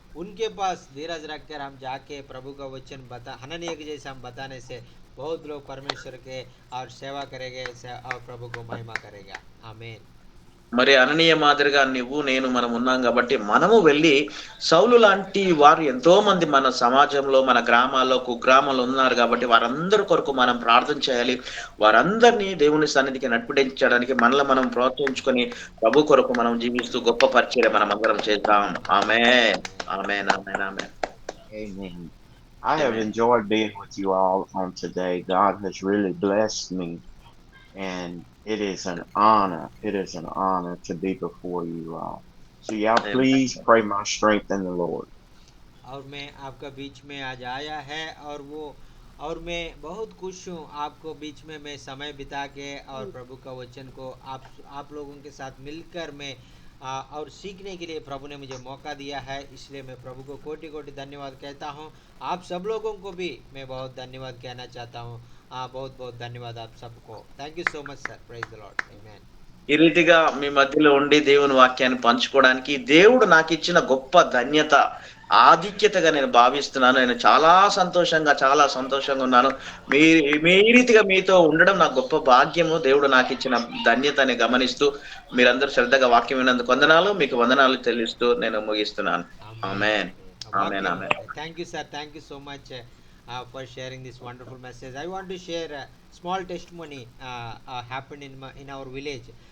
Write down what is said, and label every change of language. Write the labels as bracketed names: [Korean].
[Hindi] उनके पास धीरज रखकर हम जाके प्रभु का वचन अनन्य के जैसा हम बताने से बहुत लोग परमेश्वर के और सेवा करेंगे और प्रभु को महिमा करेगा। आमीन। [Telugu] మరి అననీయ మాదిరిగా నువ్వు నేను మనం ఉన్నాం కాబట్టి మనము వెళ్ళి సౌలు లాంటి వారు ఎంతో మంది మన సమాజంలో మన గ్రామాల్లో కుగ్రామాల్లో ఉన్నారు కాబట్టి వారందరి కొరకు మనం ప్రార్థన చేయాలి. వారందరినీ దేవుని సన్నిధికి నడిపించడానికి మనల్ని మనం ప్రోత్సహించుకొని ప్రభు కొరకు మనం జీవిస్తూ గొప్ప పరిచర్య మనం అందరం చేద్దాం. ఆమేన్, ఆమేన్, ఆమేన్, ఆమేన్. [English] Amen. I have enjoyed being with you all on today. God has really blessed me, and it is an honor. It is an honor to be before you all. So y'all please pray my strength in the Lord. [Hindi] और मैं आपका बीच में आज आया है और मैं बहुत खुश हूँ आपको बीच में मैं समय बिता के और प्रभु का वचन को आप लोगों के साथ मिलकर मैं और सीखने के लिए प्रभु ने मुझे मौका दिया है। इसलिए मैं प्रभु को कोटि कोटि धन्यवाद कहता हूँ। आप सब लोगों को भी मैं बहुत धन्यवाद कहना चाहता हूँ। बहुत बहुत धन्यवाद आप सबको। [English] Thank you so much sir. Praise the lord. आमीन। [Telugu] ఈ రీతిగా మీ మధ్యలో ఉండి దేవుని వాక్యాన్ని పంచుకోవడానికి దేవుడు నాకు ఇచ్చిన గొప్ప ధన్యత ఆధిక్యతగా నేను భావిస్తున్నాను. నేను చాలా సంతోషంగా ఉన్నాను. మీ ఈ రీతిగా మీతో ఉండడం నాకు గొప్ప భాగ్యము. దేవుడు నాకు ఇచ్చిన ధన్యతని గమనిస్తూ మీరందరూ శ్రద్ధగా వాక్యం విన్నందుకు వందనాలు. మీకు వందనాలు చెల్లిస్తూ నేను ముగిస్తున్నాను. ఆమేన్, ఆమేన్, ఆమేన్. [English] Thank you sir. Thank you so much for sharing this wonderful message. I want to share a small testimony happened in our village.